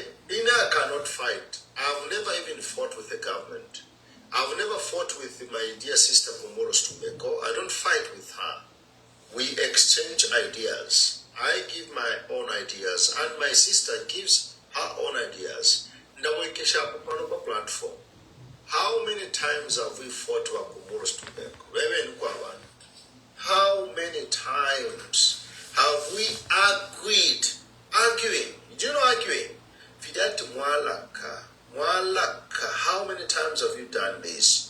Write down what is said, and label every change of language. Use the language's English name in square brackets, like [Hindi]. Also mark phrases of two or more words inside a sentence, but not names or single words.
[English] I cannot fight. I've never even fought with the government. I've never fought with my dear sister Pomoro Stumbeko. I don't fight with her. We exchange ideas. I give my own ideas, and my sister gives her own ideas. [Bemba] Ndawekesha kupano pa platform. [English] How many times have we fought with Pomoro Stumbeko? How many times have we argued? Arguing. Do you know arguing? Fidati Mwalaka. How many times have you done this?